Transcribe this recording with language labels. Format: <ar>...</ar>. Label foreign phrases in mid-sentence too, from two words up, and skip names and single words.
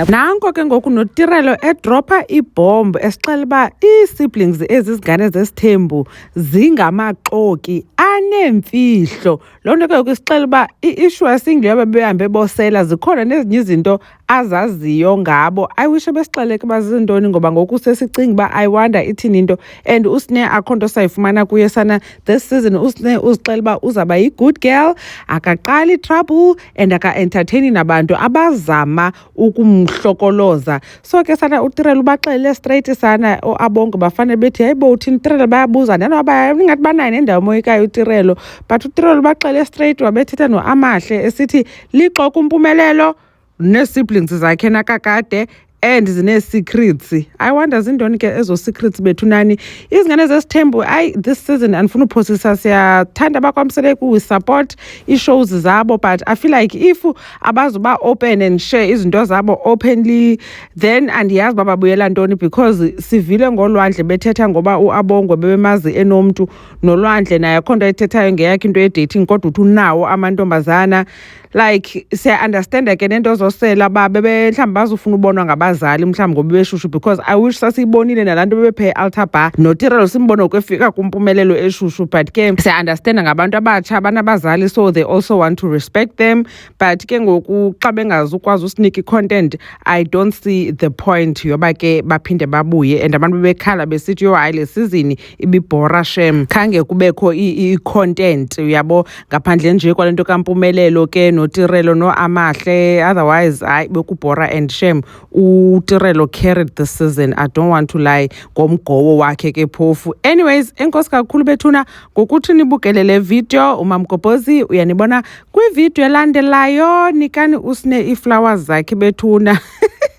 <xh>Nanko ke ngoku noTirelo edropa ibomb esixela uba ii-siblings ezizingane zesithembu zingamaxoki anemfihlo. Loo nto ke ngoku isixela uba i-issue asingile yoba behambe bosela, zikhona nezinye izinto azaziyo ngabo.</xh> <en>I wish</en> <xh>besixeleke uba zizintoni ngoba ngoku sesicinga uba</xh> <en>I wonder</en> <xh>ithini into. And uSne akho nto sayifumana kuye sana</xh> <en>this season.</en> <xh>uSne uzixela uba uzawuba yi-</xh> <en>good girl,</en> <xh>akaqali trouble and aka-entertaini nabantu abazama ukumhlokoloza. So ke sana uTirelo ubaxelele straight sana abonke bafanele bethi hayibo uthini Tirelo bayabuza nanoba ingathi banayo nendawo moyikayo uTirelo, but uTirelo ubaxelele straight wabethetha noAmahle esithi lixoka umpumelelo ne-siblings zakhe nakakade and zine-secrets.</xh> <en>I wonder</en> <xh>zindoni ke ezo secrets bethu nani izingane zesithembu.</xh> <en>This season</en> <xh>andifuna uphosisa, siyathanda bakwamseleku,</xh> <en>we support</en> <xh>ii-shows zabo,</xh> <en>but I feel like if</en> <xh>abazuba</xh> <en>open and share</en> <xh>izinto zabo openly then andiyazi uba babuyela ntoni, because sivile ngolwandle bethetha ngoba uAbongwe bebemazi enomntu nolwandle naye akho nto ayithethayo ngeyakho into ye-dating kodwa uthi unawo amantombazana. Like siya-understanda ke nento zosela ba bebe mhlawumbi bazofuna ubonwa ngabazali mhlawumbi ngoba beshushu,</xh> <en>because I wish</en> <xh>sasiyibonile nalaa nto bebephe</xh> <en>altar bar</en> <xh>noTirelo simbone ukufika kumpumelelo eshushu, but ke siya-understanda ngabantu abatsha abanabazali,</xh> <en>so they also want to respect them.</en> <xh>But ke ngoku xa bengazukwazi usinika i-content,</xh> <en>I don't see the point</en> <xh>yoba ke baphinde babuye and abantu bebekhala besithi yo hayi le season ibibhora shem, khange kubekho i-content uyabo ngaphandle nje kwale nto kampumelelo ke noTirelo noAmahle.</xh> <en>Otherwise</en> <xh>hayi bekubhora</xh> <en>and shame uTirelo carried the season, I don't want to lie,</en> <xh>ngomgowo wakhe ke phofu. Anyways, enkosi kakhulu bethuna ngokuthi nibukele le video. uMamgobhozi uyanibona kwivideo elandelayo. Nikani uSne ii-flowers zakhe bethuna.</xh>